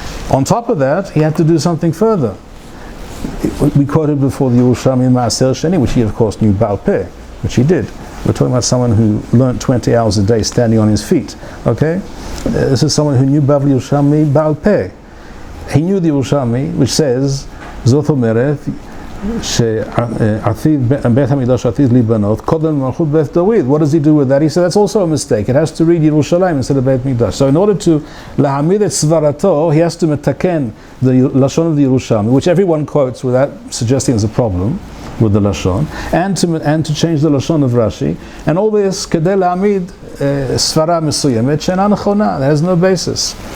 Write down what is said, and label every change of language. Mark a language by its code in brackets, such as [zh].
[en] On top of that, he had to do something further. We quoted before the Yerushalmi Ma'aser Sheni, which he of course knew Baal Peh, which he did. We're talking about someone who learned 20 hours a day standing on his feet. Okay, this is someone who knew Bavli Yerushalmi Baal Peh. He knew the Yerushalmi, which says [he] Zot Omeret שעתיד בית המקדש עתיד להיבנות קודם מלכות בית דוד. [en] What does he do with that? He said that's also a mistake. It has to read Yerushalayim instead of Beit Mikdash. So in order to [he] להעמיד את סברתו, [en] he has to מתקן the Lashon of the Yerushalmi, which everyone quotes without suggesting there's a problem with the Lashon, and to change the Lashon of Rashi, and all this [he] כדי להעמיד סברה מסוימת שאינה נכונה. [en] That has no basis.